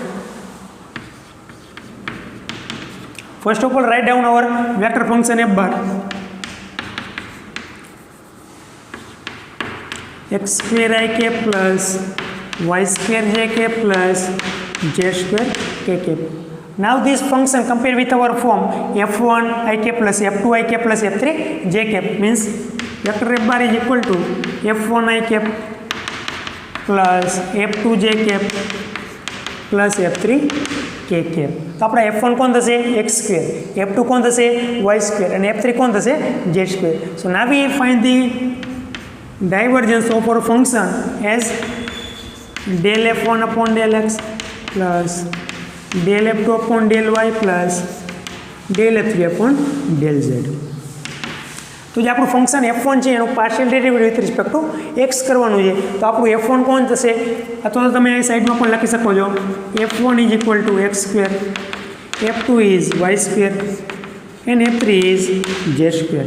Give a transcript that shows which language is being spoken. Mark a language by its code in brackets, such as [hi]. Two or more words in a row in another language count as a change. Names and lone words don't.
[en] First of all, write down our vector function f bar. X square I cap plus y square j cap plus z square k cap. Now this function compare with our form f1 I cap plus f2 I cap plus f3 j cap, means vector f bar is equal to f1 I cap plus f2 j cap plus f3 k cap. [gu] તો આપણા f1 કોણ થશે? [en] x square, [gu] f2 કોણ થશે? [en] y square, [gu] અને f3 કોણ થશે? [en] z square. So now we find the divergence of our function as del f1 upon del x plus del f2 upon del y plus del f3 upon del z. [gu] તો જે આપણું ફંક્શન f1 છે એનું [en] partial derivative with respect to x [gu] કરવાનું છે. તો આપણું f1 કોણ થશે? અથવા તો તમે આ સાઈડમાં પણ લખી શકો છો [en] f1 is equal to x square, f2 is y square and f3 is z square.